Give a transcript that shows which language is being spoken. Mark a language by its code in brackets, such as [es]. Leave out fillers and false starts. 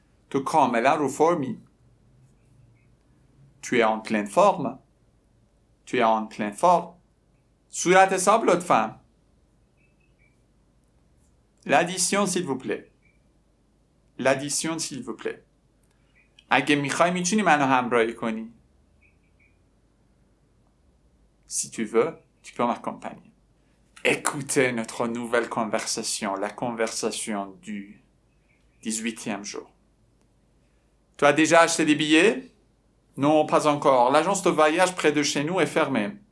[fa] تو کاملا رو فرمی. [fr] Tu es en pleine forme. Tu es en pleine forme. [fa] صورت حساب لطفاً. [fr] L'addition s'il vous plaît. L'addition s'il vous plaît. [fa] اگه میخوای میتونی منو همراهی کنی. [fr] Si tu veux, tu peux m'accompagner. Écoutez notre nouvelle conversation, la conversation du 18e jour. Tu as déjà acheté des billets? Non, pas encore. L'agence de voyage près de chez nous est fermée.